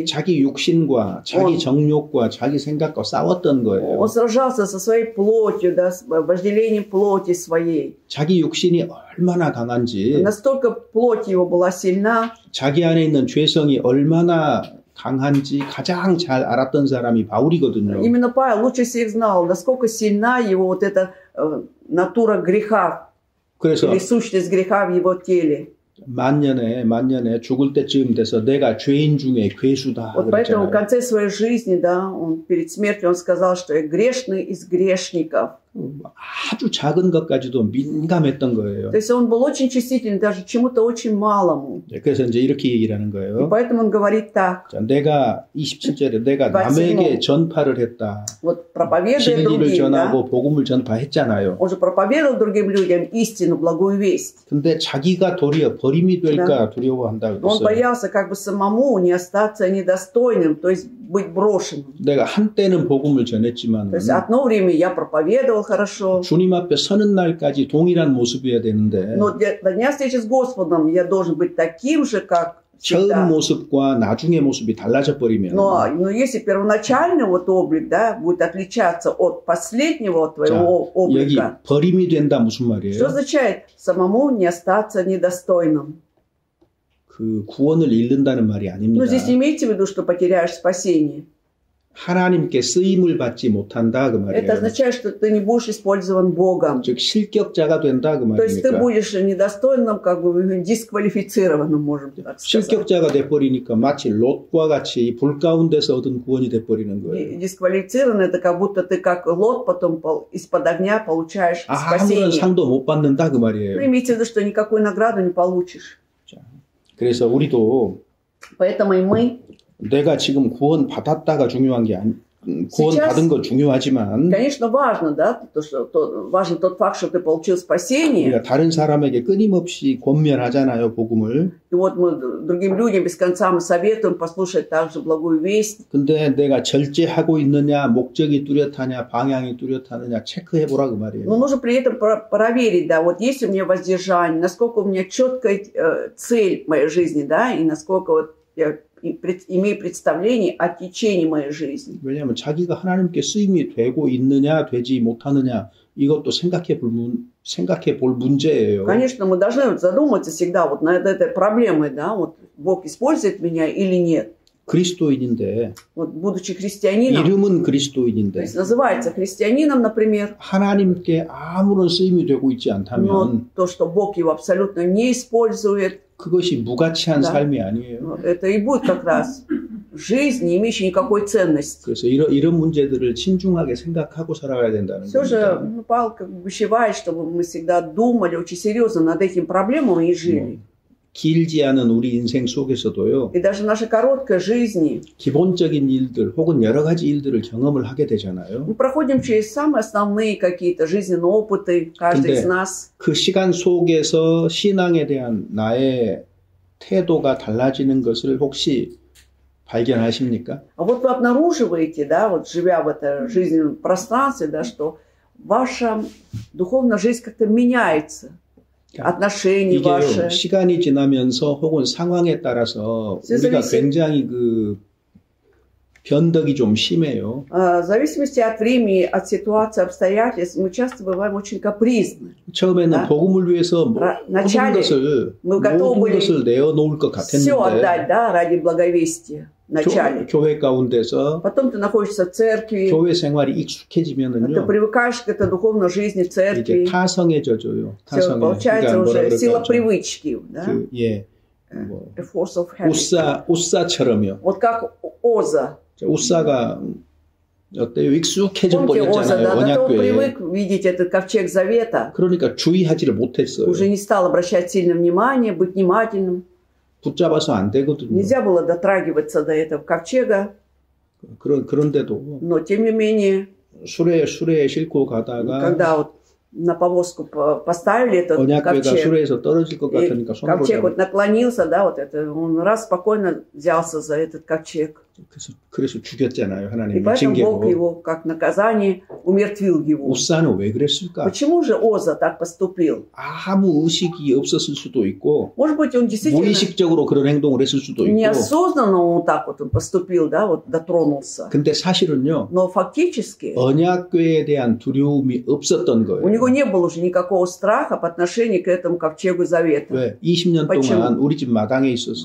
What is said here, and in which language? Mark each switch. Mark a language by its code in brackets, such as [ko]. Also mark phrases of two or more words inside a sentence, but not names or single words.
[ko] 자기 육신과 자기 정욕과 자기 생각과 싸웠던 거예요. [ru] он сражался со своей плотью, да, с вожделением плоти своей. [ko] 자기 육신이 얼마나 강한지, [ru] Настолько плоть его была сильна, [ko] 자기 안에 있는 죄성이 얼마나 강한지 가장 잘 알았던 사람이 바울이거든요. [ru] именно Павел лучше всех знал, насколько сильна его вот эта натура греха, [ko] 그래서 [ru] или сущность греха в его теле. [ko] 만년에 죽을 때쯤 돼서 내가 죄인 중에 괴수다 [ru] Вот поэтому в [ko] 그랬잖아요. [ru] конце своей жизни, да, он перед смертью он сказал, что я грешный из грешников. [ko] 아주 작은 것까지도 민감했던 거예요. [ru] То есть он был очень чувствительный даже чему-то очень малому. [ko] 그래서 이제 이렇게 얘기를 하는 [ru] И [ko] 거예요. [ru] поэтому он говорит так. [ko] 자, 내가 27절에 내가 남에게 전파를 했다. [ru] Вот проповедуя [ko] 진리를 [ru] другим, да, [ko] 전하고 복음을 전파했잖아요. [ru] он же проповедовал другим людям истину, благую весть. [ko] 근데 자기가 도리어 버림이 될까 두려워한다 [ru] Он [ko] 그랬어요. [ru] боялся как бы самому не остаться недостойным, то есть быть брошенным. [ko] 내가 한때는 복음을 전했지만 [ru] То есть одно время я проповедовал хорошо, [ko] 주님 앞에 서는 날까지 동일한 모습이어야 되는데 [ru] но до дня встречи с Господом я должен быть таким же, как [ko] 처음 [ru] всегда. [ko] 모습과 나중의 모습이 달라져 버리면 [ru] Но если первоначальный вот облик, да, будет отличаться от последнего твоего [ko] 여기 [ru] облика, [ko] 버림이 된다 무슨 [ru] что [ko] 말이에요? [ru] означает самому не остаться недостойным? [ko] 그 구원을 잃는다는 말이 아닙니다. [ru] Но здесь не имейте в виду, что потеряешь спасение. [ko] 하나님께 쓰임을 받지 못한다 그 [ru] Это [ko] 말이에요. [ru] означает, что ты не будешь использован Богом. [ko] 즉 실격자가 된다 그 [ru] То есть ты [ko] 말입니까? [ru] будешь недостойным, как бы дисквалифицированным, можем так сказать. [ko] 실격자가 돼버리니까 마치 롯과 같이 이 불 가운데서 얻은 구원이 돼버리는 거예요. [ru] Дисквалифицирован это как будто ты как Лот потом из-под огня получаешь [ko] 아무런 [ru] спасение. [ko] 상도 못 받는다 그 [ru] Но [ko] 말이에요. [ru] имейте в виду, что никакую награду не получишь. [ko] 그래서 우리도 [ru] Поэтому и мы, [ko] 내가 지금 구원 받았다가 중요한 게 아니, 구원 받은 건 중요하지만 [ru] конечно, важно, да, важен тот факт, что ты получил спасение. [ko] 우리가 다른 사람에게 끊임없이 권면하잖아요, 복음을. [ru] И вот мы другим людям без конца мы советуем послушать также благую весть. [ko] 근데 내가 절제하고 있느냐, 목적이 뚜렷하냐, 방향이 뚜렷하느냐 체크해 보라 그 [ru] Но [ko] 말이에요. [ru] нужно при этом проверить, да, вот есть у меня воздержание, насколько у меня четкая цель моей жизни, да, и насколько вот я имею представление о течении моей жизни. [ko] 왜냐하면 자기가 하나님께 쓰임이 되고 있느냐, 되지 못하느냐 이것도 생각해 볼 문제예요. [ru] Конечно, мы должны задуматься всегда вот над этой проблемой, да, вот Бог использует меня или нет. [ko] 그리스도인인데, [ru] Вот будучи христианином, [ko] 이름은 [ru] то [ko] 그리스도인인데, [ru] есть называется христианином, например, [ko] 하나님께 아무런 쓰임이 되고 있지 [ru] но [ko] 않다면 [ru] то, что Бог его абсолютно не использует, [ko] 그것이 무가치한 [ru] Да. [ko] 삶이 아니에요. [ru] это и будет как раз жизнь, не имеющая никакой ценности. [ko] 그래서 이런 문제들을 신중하게 생각하고 살아가야 된다는 [ru] Все же [ko] 겁니다. [ru] Павел как бы увещевает, чтобы мы всегда думали очень серьезно над этим проблемам и жили. [ko] 길지 않은 우리 인생 속에서도요, [ru] И даже в нашей короткой жизни [ko] 기본적인 일들 혹은 여러 가지 일들을 경험을 하게 되잖아요. [ru] мы проходим через самые основные какие-то жизненные опыты, каждый [ko] 근데 [ru] из нас. [ko] 그 시간 속에서 신앙에 대한 나의 태도가 달라지는 것을 혹시 발견하십니까? [ru] А вот вы обнаруживаете, да, вот живя в этом жизненном пространстве, да, что ваша духовная жизнь как-то меняется. отношения [ko] 이게 [ru] ваши. [ko] 시간이 지나면서 혹은 상황에 따라서 우리가 굉장히 그 변덕이 좀 심해요. [ru] В зависимости от времени, от ситуации, обстоятельств, мы часто бываем очень капризны. [ko] 처음에는 [ru] Да. [ko] 복음을 위해서 모든 것을 내어놓을 것 [ru] Все отдать, [ko] 같았는데 [ru] да, ради благовестия. Вначале. [ko] 교회 가운데서 [ru] Потом ты находишься в церкви, [ko] 교회 생활이 [ru] ты [ko] 익숙해지면은요, [ru] привыкаешь к этой духовной жизни в [ko] 이제 [ru] церкви. [ko] 타성해져요. [ru] Все, [ko] 타성해. [ru] получается уже сила [ko] 그럴까? [ru] привычки. Да? [ko] 그, 예, 뭐, [en] The force of habit. [ko] 우사처럼요. [ru] Вот как Оза. [ko] 우사가 어때요? 익숙해져 [ru] Помните Оза, [ko] 버렸잖아요. [ru] да, до того [ko] 언약궤에. [ru] привык видеть этот ковчег завета. [ko] 그러니까 주의하지를 못했어요. [ru] Уже не стал обращать сильное внимание, быть внимательным. [ko] 붙잡아서 안 되거든요. [ru] Нельзя было дотрагиваться до этого ковчега, [ko] 그런데도 [ru] но тем не менее, [ko] 수레에 싣고 가다가 [ru] когда вот на повозку поставили этот [ko] 언약궤가 [ru] ковчег, [ko] 수레에서 떨어질 것 [ru] и [ko] 같으니까 손으로 [ru] ковчег вот наклонился, да, вот это, он раз спокойно взялся за этот ковчег. [ko] 그래서 죽였잖아요. [ru] И [ko] 하나님이 [ru] поэтому Бог [ko] 징계로. [ru] его, как наказание, умертвил его. [ko] 우사는 왜 그랬을까? [ru] Почему же Оза так поступил? [ko] 아무 의식이 없었을 수도 있고 [ru] Может быть, он действительно [ko] 무의식적으로 그런 행동을 했을 수도 있고. [ru] неосознанно он так вот он поступил, да, вот дотронулся. [ko] 근데 사실은요. [ru] Но фактически [ko] 언약궤에 대한 두려움이 없었던 [ru] у [ko] 거예요. [ru] него не было уже никакого страха по отношению к этому ковчегу завета. [ko] 왜? 20년 [ru] Почему? [ko] 동안 우리 집 마당에 있었어요.